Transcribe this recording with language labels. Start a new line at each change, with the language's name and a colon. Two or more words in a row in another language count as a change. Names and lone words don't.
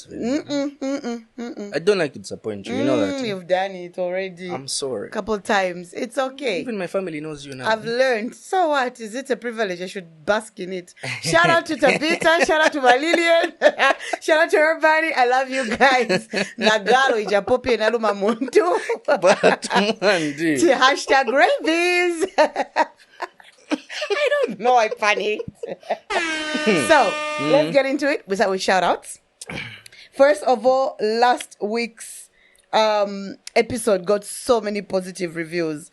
English: I don't like to disappoint you. You know that. You've done it already. I'm sorry. A couple times. It's okay. Even my family knows you now. I've learned. So what? Is it a privilege? I should bask in it. Shout out to Tabitha. Shout out to Malilian. Shout out to everybody. I love you guys.
Nyanja: Nagalo ijapopi enaluma muntu.
English: But Monday. Hashtag rabies. I don't know. I panicked. So, let's get into it with our shout outs. First of all, last week's episode got so many positive reviews.